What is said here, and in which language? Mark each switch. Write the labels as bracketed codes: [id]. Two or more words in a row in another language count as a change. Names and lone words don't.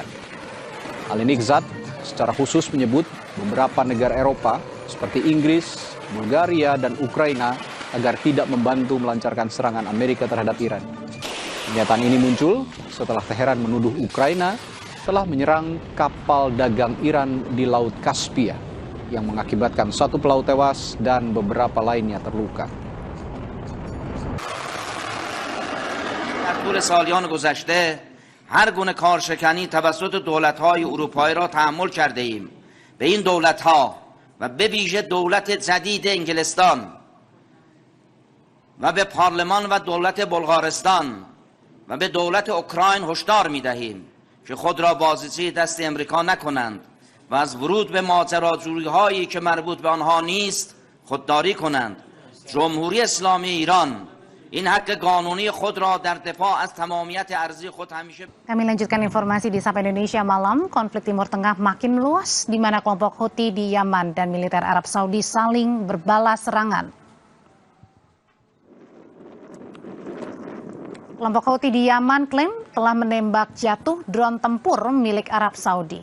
[id] Ali Nighzad secara khusus menyebut beberapa negara Eropa seperti Inggris, Bulgaria, dan Ukraina agar tidak membantu melancarkan serangan Amerika terhadap Iran. Pernyataan ini muncul setelah Teheran menuduh Ukraina telah menyerang kapal dagang Iran di Laut Kaspia yang mengakibatkan 1 pelaut tewas dan beberapa lainnya terluka. [fa] در طول سالیان گذشته هر گونه کارشکنی توسط دولت‌های اروپایی را تحمل کرده ایم. به این دولت‌ها و به ویژه دولت جدید انگلستان و به پارلمان و دولت بلغارستان و به دولت اوکراین هشدار می‌دهیم که خود را بازیچه دست امریکا نکنند و از ورود به ماجراجویی‌هایی که مربوط به آنها نیست خودداری کنند. جمهوری اسلامی ایران این حق قانونی خود را در دفاع از تمامیت ارضی خود همیشه. [id] Kami lanjutkan informasi di Sapa Indonesia Malam. Konflik Timur Tengah makin meluas di mana kelompok Houthi di Yaman dan militer Arab Saudi saling berbalas serangan. Kelompok Houthi di Yaman klaim telah menembak jatuh drone tempur milik Arab Saudi.